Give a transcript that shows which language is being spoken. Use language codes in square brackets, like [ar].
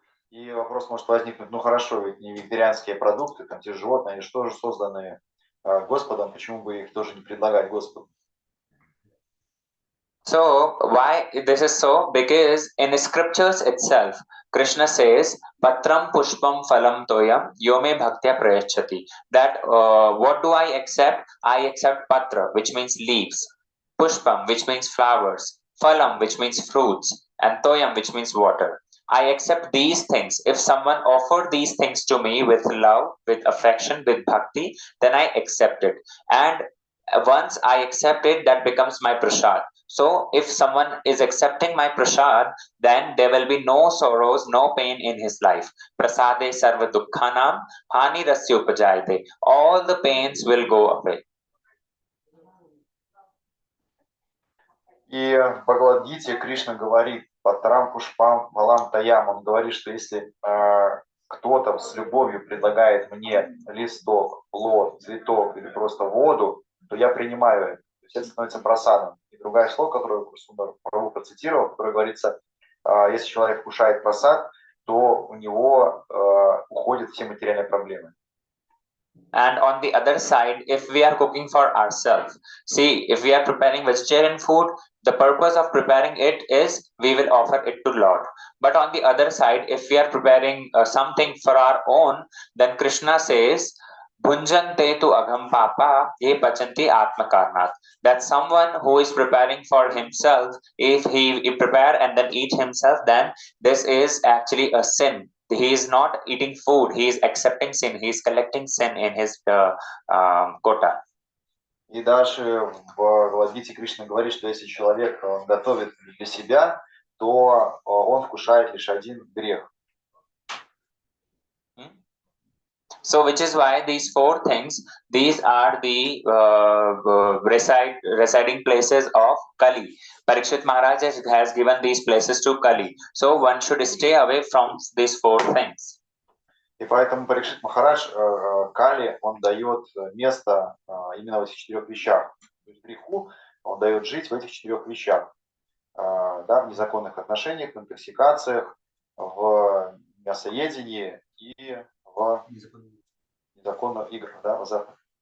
[ru] И вопрос может возникнуть, ну хорошо, ведь не вегетарианские продукты, там те животные, они что же созданы Господом, почему бы их тоже не предлагать Господу? [en] So why this is so? Because in scriptures itself, Krishna says, [sa] "Patram pushpam phalam toyam yome bhaktya prayachati." [en] That what do I accept? I accept patra, which means leaves, pushpam, which means flowers, phalam, which means fruits, and toyam, which means water. I accept these things. If someone offered these things to me with love, with affection, with bhakti, then I accept it. And once I accept it, that becomes my prasad. So if someone is accepting my prasad, then there will be no sorrows, no pain in his life. [sa] Prasade sarva dukkhanam hani rasya upajayate. [en] All the pains will go away. [ru] И в Бхагавад-гите Кришна говорит, [sa] Патрам Пушпам Валам Таям, [ru] он говорит, что если кто-то с любовью предлагает мне листок, плод, цветок или просто воду, то я принимаю это. То есть это становится просадом. И другое слово, которое Сундар Прабху процитировал, которое говорится, если человек вкушает просад, то у него уходят все материальные проблемы. [en] And on the other side, if we are cooking for ourselves, see, if we are preparing vegetarian food, the purpose of preparing it is we will offer it to Lord. But on the other side, if we are preparing something for our own, then Krishna says, [sa] Bhunjante tu agham papa ye pachanti atma karnat. [en] That someone who is preparing for himself, if he prepare and then eat himself, then this is actually a sin. He is not eating food, he is accepting sin, he is collecting sin in his quota. [ru] И даже в Бхагавад-гите Кришна говорит, что если человек готовит для себя, то он вкушает лишь один грех. [en] So, which is why these four things, these are the residing places of Kali. Parikshit Maharaj has given these places to Kali. So, one should stay away from these four things. [ru] И поэтому Парикшит Махарадж Кали, он дает место именно в этих четырех вещах. То есть греху он дает жить в этих четырех вещах. Да, в незаконных отношениях, в интоксикациях, в мясоедении и в незаконных играх, да, в азартах.